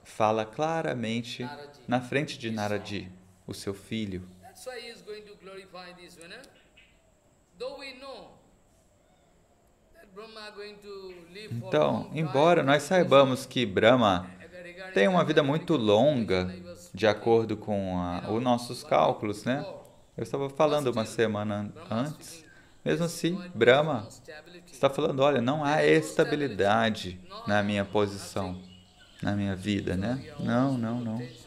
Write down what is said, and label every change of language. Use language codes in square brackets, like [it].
[pt] fala claramente na frente de Naradi, o seu filho. [en] That's why he is going to glorify this winner. Though we know that Brahma going to live for [pt] Então, [en] long time, [pt] embora nós saibamos que Brahma tem uma vida muito longa, de acordo com os nossos cálculos, né? Eu estava falando uma semana antes, mesmo assim, Brahma está falando, olha, não há estabilidade na minha posição, na minha vida, né? Não, não, não.